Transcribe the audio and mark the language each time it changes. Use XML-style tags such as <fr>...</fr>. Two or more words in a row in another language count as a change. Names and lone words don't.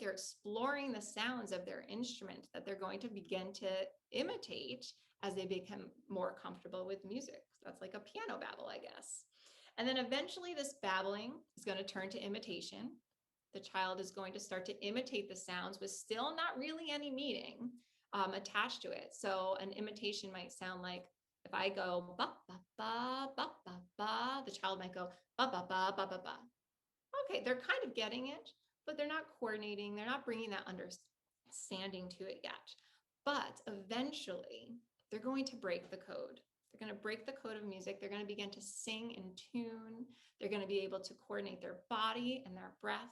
<en>They're exploring the sounds of their instrument that they're going to begin to imitate as they become more comfortable with music. That's like a piano babble, I guess. And then eventually this babbling is going to turn to imitation. The child is going to start to imitate the sounds with still not really any meaning attached to it. So an imitation might sound like, if I go ba ba ba ba ba ba, the child might go ba ba ba ba ba ba. Okay, they're kind of getting it, but they're not coordinating. They're not bringing that understanding to it yet. But eventually, they're going to break the code. They're going to break the code of music. They're going to begin to sing in tune. They're going to be able to coordinate their body and their breath.</en>